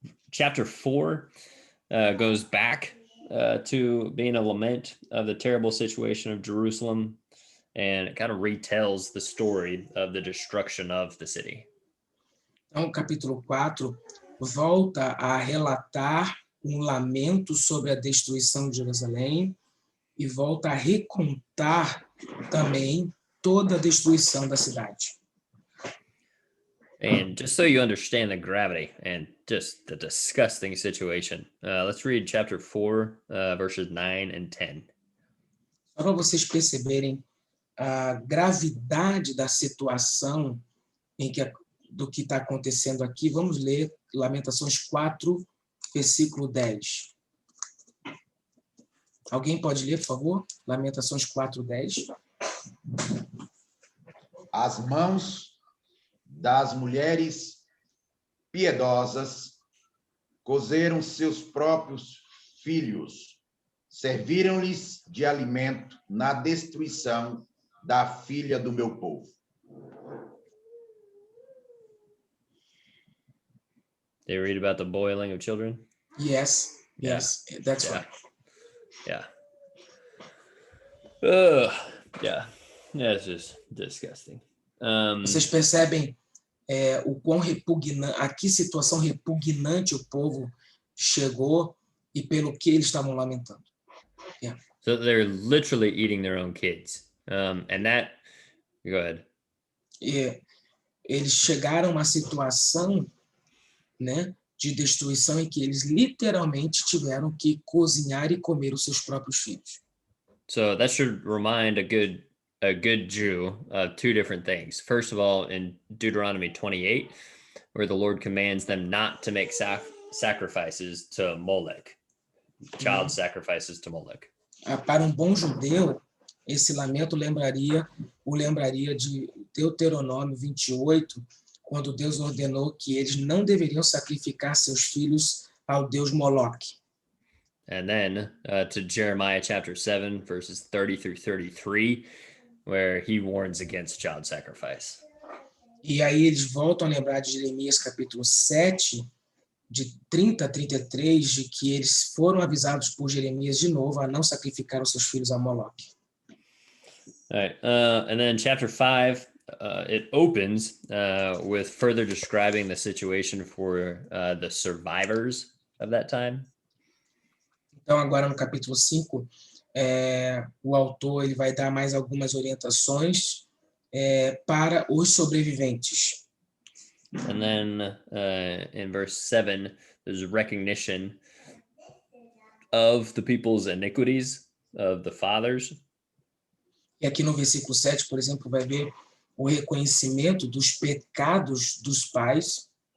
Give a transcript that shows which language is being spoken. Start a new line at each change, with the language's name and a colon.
English: Chapter 4 goes back to being a lament of the terrible situation of Jerusalem, and it kind of retells the story of the destruction of the city.
Portuguese: Então, o capítulo 4 volta a relatar lamento sobre a destruição de Jerusalém e volta a recontar também toda a destruição da cidade.
English: And just so you understand the gravity and just the disgusting situation, let's read chapter 4, verses 9 and 10.
Portuguese: Só para vocês perceberem a gravidade da situação do que está acontecendo aqui, vamos ler Lamentações 4, versículo 10. Alguém pode ler, por favor? Lamentações 4, 10. As mãos das mulheres piedosas cozeram seus próprios filhos, serviram-lhes de alimento na destruição da filha do meu povo.
English: They read about the boiling of children? Yes, that's right. Yeah. That's just disgusting.
Portuguese: Vocês percebem o quão repugnante, a que situação repugnante o povo chegou e pelo que eles estavam lamentando.
English: Yeah. So they're literally eating their own kids. And that, go ahead.
Portuguese: Eles chegaram a uma situação, né, de destruição em que eles literalmente tiveram que cozinhar e comer os seus próprios filhos.
English: So that should remind a good Jew of two different things. First of all, in Deuteronomy 28, where the Lord commands them not to make sacrifices to Molech, child sacrifices to Molech.
Portuguese: Para um bom judeu, esse lamento lembraria de Deuteronômio 28, quando Deus ordenou que eles não deveriam sacrificar seus filhos ao deus Moloque.
English: And then to Jeremiah chapter 7, verses 30 through 33, where he warns against child sacrifice.
Portuguese: E aí eles voltam a lembrar de Jeremias capítulo 7, de 30 a 33, de que eles foram avisados por Jeremias de novo a não sacrificar os seus filhos a Moloque.
English: All right, and then chapter 5, it opens with further describing the situation for the survivors of that time.
Portuguese: Então, agora no capítulo 5, o autor ele vai dar mais algumas orientações para os sobreviventes.
English: And then in verse 7, there's recognition of the people's iniquities, of the fathers.
Portuguese: E aqui no versículo 7, por exemplo, vai ver o reconhecimento dos pecados dos pais.